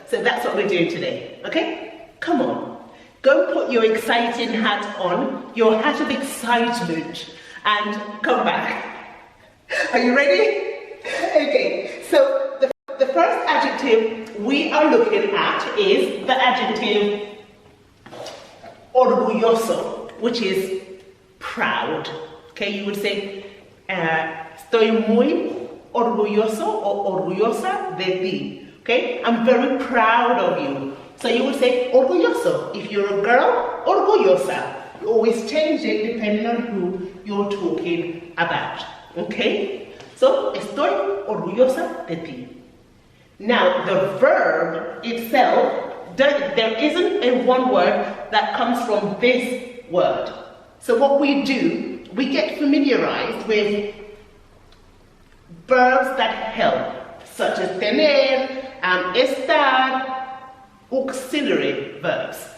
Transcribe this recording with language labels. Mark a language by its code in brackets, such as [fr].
[en] So that's what we're doing today, okay? Come on, go put your exciting hat on, your hat of excitement, and come back. Are you ready? Okay, so the first adjective we are looking at is the adjective orgulloso, which is proud. Okay, you would say, [es] estoy muy orgulloso o orgullosa de ti. [en] Okay, I'm very proud of you. So you would say orgulloso. If you're a girl, orgullosa. You always change it depending on who you're talking about. [es] Okay, so estoy orgullosa de ti. [en] Now, the verb itself, there isn't a one word that comes from this word. So what we do, we get familiarized with verbs that help, such as tener, estar, auxiliary verbs.